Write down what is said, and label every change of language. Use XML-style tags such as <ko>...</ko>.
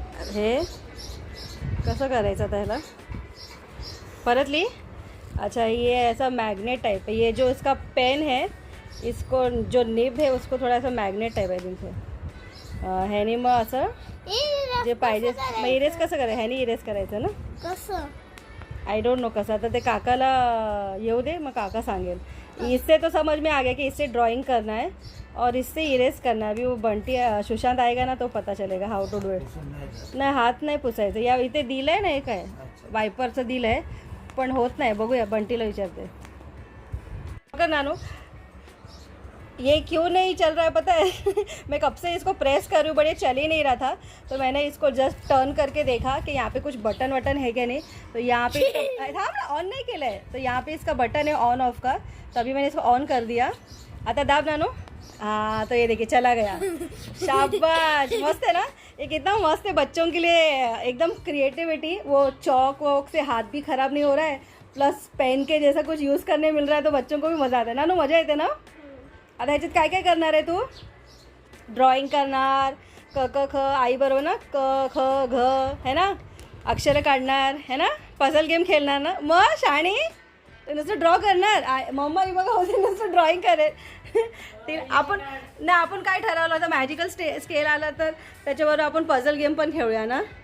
<mr>हे कसं करायचं आता ह्याला? परत ली।</mr> <hi>अच्छा, ये ऐसा मैग्नेट टाइप है। ये जो इसका पेन है, इसको जो निब है उसको थोड़ा सा मैग्नेट टाइप</hi> <mr>आहे तुमचं ह्यानी मग असं जे पाहिजे मग इरेज कसं करायचं? ह्यानी इरेज करायचं ना? कसं</mr> <en>I don't know</en> <mr>कसं। आता ते काकाला येऊ दे, मग काका सांगेल।</mr> <hi>इससे तो समझ में आ गया कि इससे ड्राइंग करना है और इससे इरेज करना है। अभी वो बंटी सुशांत आएगा ना तो पता चलेगा</hi> <en>How to do it.</en> <mr>नाही, हात नाही पुसायचं। या इथे दिलं आहे ना, एक आहे वायपरचं दिलं आहे पण होत नाही। बघूया, बंटीला विचारते। बघा नानू,</mr> <hi>ये क्यों नहीं चल रहा है पता है? मैं कब से इसको प्रेस कर रही हूँ बट ये चल ही नहीं रहा था। तो मैंने इसको जस्ट टर्न करके देखा कि यहाँ पे कुछ बटन वटन है क्या नहीं। तो यहाँ पे था ना,</hi> <mr>ऑन नहीं केलं है।</mr> <hi>तो यहाँ पे इसका बटन है ऑन ऑफ का, तभी मैंने इसको ऑन कर दिया।</hi> <mr>आता दाब नानू।</mr> <hi>हाँ, तो ये देखिए चला गया। शाबाश, मस्त है ना? ये कितना मस्त है बच्चों के लिए, एकदम क्रिएटिविटी। वो चौक वॉक से हाथ भी खराब नहीं हो रहा है, प्लस पेन के जैसा कुछ यूज़ करने मिल रहा है, तो बच्चों को भी मज़ा आता है।</hi> <mr>नानू मजा येते ना? आता ह्याच्यात काय काय करणार आहे तू? ड्रॉइंग करणार, क क ख आई बरोबर ना, क ख घ है ना, अक्षर काढणार है ना, पझल गेम खेळणार ना, मग शाणी नुसतं ड्रॉ करणार। मम्मा ही बघा होते नुसतं ड्रॉइंग करेल। ते आपण नाही, आपण काय ठरवलं होतं, मॅजिकल स्केल आला तर त्याच्याबरोबर आपण पझल गेम पण खेळूया ना।</mr>